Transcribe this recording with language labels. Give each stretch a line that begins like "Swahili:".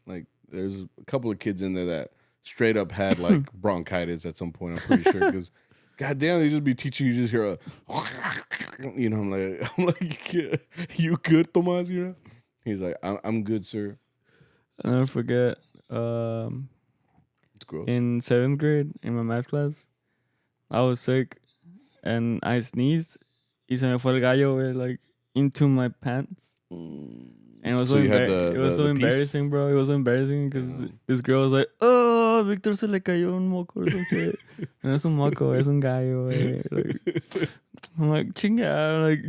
English: Like, there's a couple of kids in there that straight up had like bronchitis at some point. I'm pretty sure because, goddamn, they just be teaching you just hear I'm like, yeah, you good, Tomas? He's like, I'm good, sir. I'll never forget. It's gross. In 7th grade, in my math class, I was sick and I sneezed.
Spanish: Y se me fue el gallo,
English: like into my pants. And it was so embarrassing, bro. It was so embarrassing because this girl was like, "Oh,
Spanish: Victor se le cayó un moco
English: or some shit."
Spanish: And es un moco, es un gallo, güey.
English: Like, I'm like,
Spanish: chinga, like,